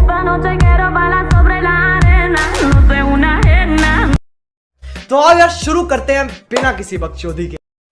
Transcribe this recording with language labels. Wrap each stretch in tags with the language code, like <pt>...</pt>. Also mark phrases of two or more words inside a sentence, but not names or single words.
<es>noche quiero bailar sobre la arena, no soy una ajena.</es> <hi>तो आओ यार शुरू करते हैं बिना किसी बकचोदी के।</hi>